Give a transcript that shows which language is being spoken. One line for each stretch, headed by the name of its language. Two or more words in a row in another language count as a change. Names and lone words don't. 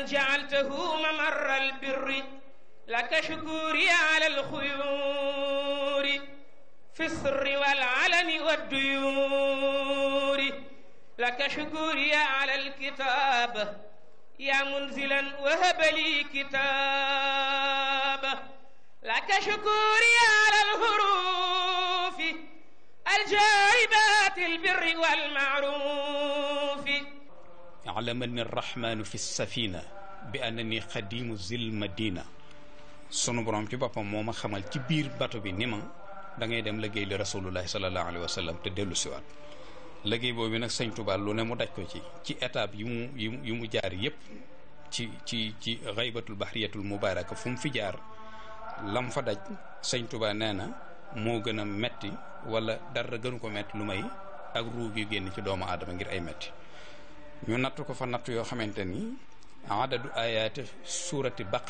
Arabic: جعلته ممر البر لك شكوري على الخيور في السر والعلن والديور لك شكوري على الكتاب يا منزلا وهب لي كتابه لك شكوري على الحروف الجائبات البر والمعروف علمني الرحمن في السفينة بأنني خديم ذي المدينة
Wolof: sunu borom ci boppam moo ma xamal ci biir bato bi ni ma da ngay dem liggéey li
Arabic: رسول الله صلى الله عليه وسلم
Wolof: te dellu siwaat liggéey boobu nag sëñ Tuubaa lu ne mu daj ko ci étape yu mu jaar yépp ci
Arabic: الغيبة البحرية المباركة
Wolof: fu mu fi jaar lam fa daj sëñ Tuubaa nee na moo gën a metti wala dara gënu ko metti lu may ak ruu gi génn ci doomu aadama ngir ay metti ñu natt ko fa natt yoo xamante ni
Arabic: عدد آيات سورة